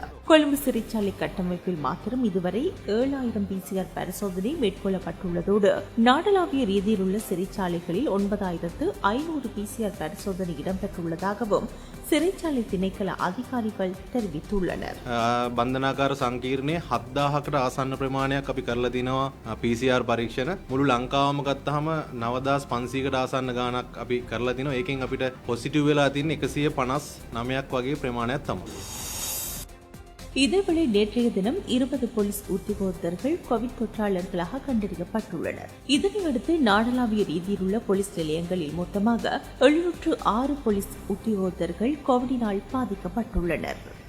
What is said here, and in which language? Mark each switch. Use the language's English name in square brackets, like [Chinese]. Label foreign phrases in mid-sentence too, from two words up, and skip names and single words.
[Tamil] கொழும்பு சிறைச்சாலை கட்டமைப்பில் மாத்திரம் இதுவரை 7000 PCR பரிசோதனை மேற்கொள்ளப்பட்டுள்ளதோடு நாடளாவிய ரீதியில் உள்ள சிறைச்சாலைகளில் 9500 PCR பரிசோதனை இடம்பெற்றுள்ளதாகவும் சிறைச்சாலை திணைக்கள அதிகாரிகள் தெரிவித்துள்ளனர். [Sinhala] බන්ධනාකාර සංකීර්ණයේ 7000කට ආසන්න ප්‍රමාණයක් අපි කරලා තිනවා PCR පරීක්ෂණ. මුළු ලංකාවම ගත්තාම 9500කට ආසන්න ගාණක් අපි කරලා තිනවා. ඒකෙන් අපිට පොසිටිව් වෙලා තියෙන්නේ 159ක් වගේ ප්‍රමාණයක් තමයි. [Tamil] இதேவேளை நேற்றைய தினம் 20 போலீஸ் உத்தியோகத்தர்கள் கோவிட் தொற்றாளர்களாக கண்டறியப்பட்டுள்ளனர். இதனையடுத்து நாடளாவிய ரீதியில் உள்ள போலீஸ் நிலையங்களில் மொத்தமாக 706 போலீஸ் உத்தியோகத்தர்கள் கோவிடினால் பாதிக்கப்பட்டுள்ளனர்.